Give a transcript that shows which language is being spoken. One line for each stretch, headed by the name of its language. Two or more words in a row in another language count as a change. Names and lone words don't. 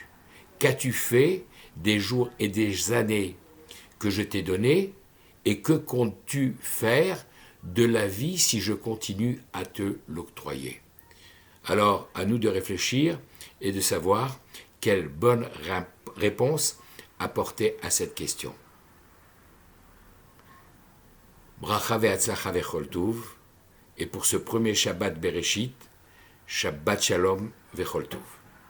French: Qu'as-tu fait des jours et des années que je t'ai donnés et que comptes-tu faire de la vie si je continue à te l'octroyer ?» Alors, à nous de réfléchir et de savoir quelle bonne réponse apporter à cette question.
Hebrew: ברכה והצלחה וכל טוב,
French: et pour ce premier Shabbat Bereshit,
Hebrew: שבת שלום וכל טוב.